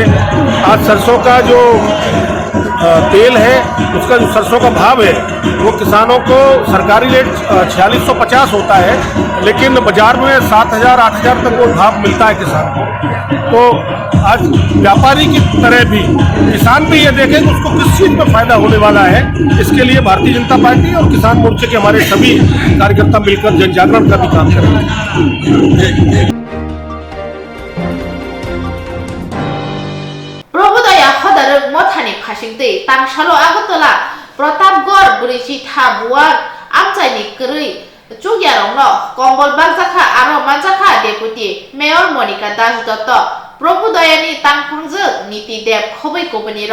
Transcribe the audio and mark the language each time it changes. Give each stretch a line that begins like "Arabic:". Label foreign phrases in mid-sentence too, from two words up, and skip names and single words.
Hindi: आज सरसों का जो तेल है, उसका जो सरसों का भाव है वो किसानों को सरकारी रेट 4650 होता है, लेकिन बाजार में 7000 8000 तक वो भाव मिलता है किसान को। तो आज व्यापारी की तरह भी किसान भी ये देखें कि उसको किस चीज़ में फायदा होने वाला है। इसके लिए भारतीय जनता पार्टी और किसान मोर्चे के हमारे सभी कार्यकर्ता मिलकर जन जागरण का भी काम करेंगे।
Kok Borok: फासिंगते तांगशालो आगरतला प्रतापगढ़ ब्रिजी थाबुआर आमचाइनि करै चुगियारंनो कम्बल बागजाखा आरो मानजाखा
English: deputy mayor
Kok Borok: मनिका दास दत्त प्रभुदयानि तांफांजो नीति देव खबै कबनिर